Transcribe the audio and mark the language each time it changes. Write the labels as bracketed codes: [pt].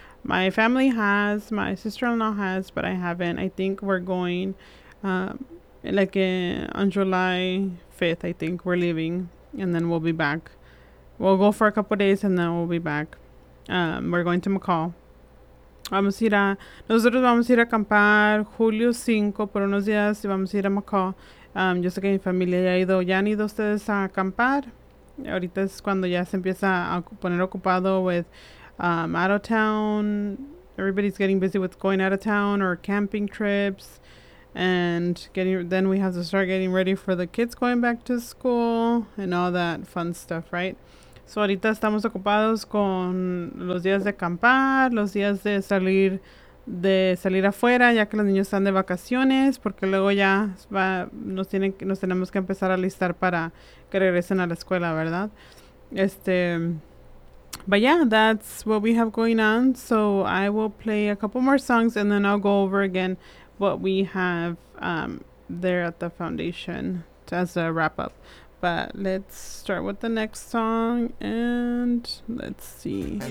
[en] My family has, my sister-in-law has, but I haven't. I think we're going, on July 5th, I think, we're leaving. And then we'll be back. We'll go for a couple of days and then we'll be back. We're going to McCall. [es] Nosotros vamos a ir a acampar Julio 5 por unos días y vamos a ir a McCall. Yo sé que mi familia ya ha ido. ¿Ya han ido ustedes a acampar? Ahorita es cuando ya se empieza a poner ocupado [en] with out of town. Everybody's getting busy with going out of town or camping trips. And then we have to start getting ready for the kids going back to school and all that fun stuff, right? [es] So ahorita estamos ocupados con los días de acampar, los días de salir afuera, ya que los niños están de vacaciones, porque luego ya nos tenemos que empezar a listar para que regresen a la escuela, ¿verdad? [en] But yeah, that's what we have going on. So I will play a couple more songs and then I'll go over again what we have there at the foundation as a wrap up. But let's start with the next song and let's see.